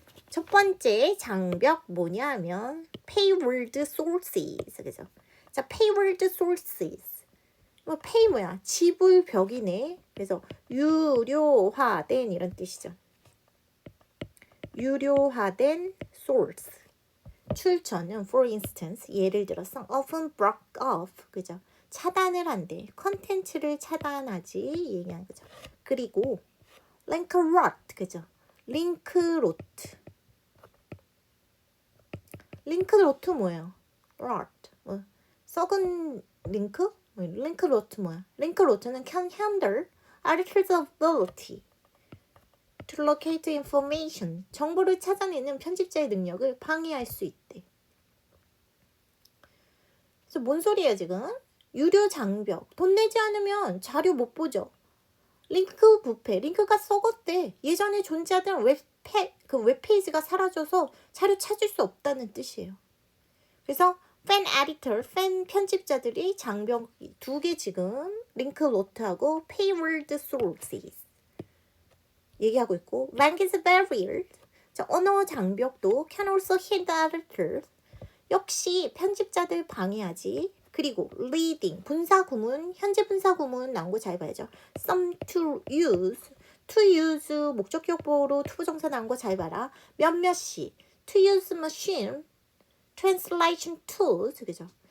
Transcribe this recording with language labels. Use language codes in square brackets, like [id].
[ko] 첫 번째 장벽 뭐냐 하면 [en] payword sources. [ko] 그죠? 자, payword sources. pay 뭐야? 지불벽이네. 그래서 유료화된 이런 뜻이죠. 유료화된 source. 출처는 [en] for instance [ko] 예를 들어서 [en] often block off. [ko] 그죠? 차단을 한대. 컨텐츠를 차단하지 얘기하는 거죠. 그리고 link rot. 그죠? 링크 로트. 링크 로트 뭐예요? rot. 썩은 링크? 링크 로트 뭐야? 링크 로트는 [en] can hinder editors' ability to locate information. [ko] 정보를 찾아내는 편집자의 능력을 방해할 수 있대. 그래서 뭔 소리예요 지금? 유료 장벽. 돈 내지 않으면 자료 못 보죠. 링크 부패. 링크가 썩었대. 예전에 존재하던 웹페이지가 사라져서 자료 찾을 수 없다는 뜻이에요. 그래서 팬 에디터, 팬 편집자들이 장벽 2개 지금 링크 로트하고 [en] payword sources [ko] 얘기하고 있고 [en] language barriers. [ko] 자, 언어 장벽도 [en] can also hinder editors. [ko] 역시 편집자들 방해하지. 그리고 leading, 분사구문, 현재 분사구문 나온 거 잘 봐야죠. some to use 목적격보로 투부정사 나온 거 잘 봐라. 몇몇이 [en] to use machine translation tools. [ko] 그죠?